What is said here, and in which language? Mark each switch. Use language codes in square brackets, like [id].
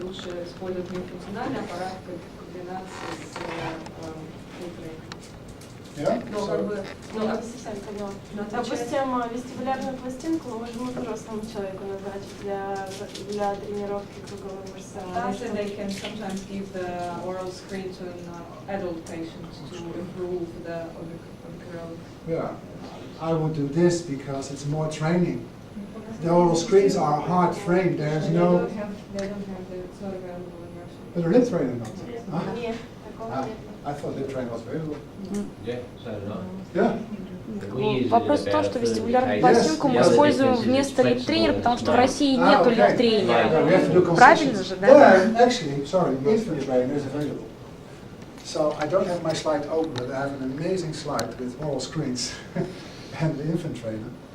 [ru] Лучше использовать миофункциональный аппарат в комбинации с фильтрами. Но как бы, я не совсем поняла. Допустим, вестибулярную пластинку мы можем и взрослому человеку назначить для тренировки круговой мышцы. [en] They can sometimes give the oral screen to an adult patient to improve the orbicular. Yeah, I would do this because it's more training. The oral screens are hard framed. There's no. They don't have it. It's not available in Russia. But a lip trainer not. Huh? [ru] Нет, такого нет. [en] I thought lip trainer was available. Yeah, so did I. Yeah. [ru] Вопрос в том, что вестибулярную пластинку мы используем вместо лип-тренера, потому что в России нету лип-тренера. Правильно же, да? [en] Well, actually, sorry, infant trainer is available. So I don't have my slide open, but I have an amazing slide with oral screens and the infant trainer.